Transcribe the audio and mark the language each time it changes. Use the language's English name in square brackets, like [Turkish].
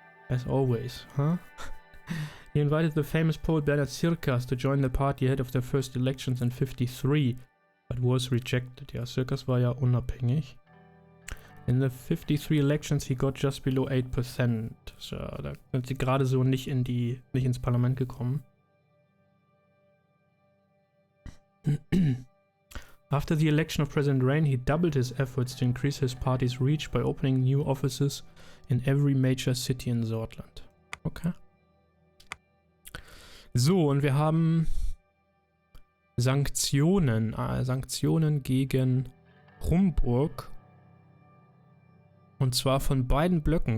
[English] As always, huh? He invited the famous poet Bernhard Circas to join the party ahead of their first elections in 1953, but was rejected. [German] Ja, Circas war ja unabhängig. [English] In the 53 elections he got just below 8%. [German] So, da sind sie gerade so nicht ins Parlament gekommen. [English] After the election of President Rayne, he doubled his efforts to increase his party's reach by opening new offices in every major city in Sordland. Okay. [German] So, und wir haben Sanktionen. Sanktionen gegen Rumburg. Und zwar von beiden Blöcken.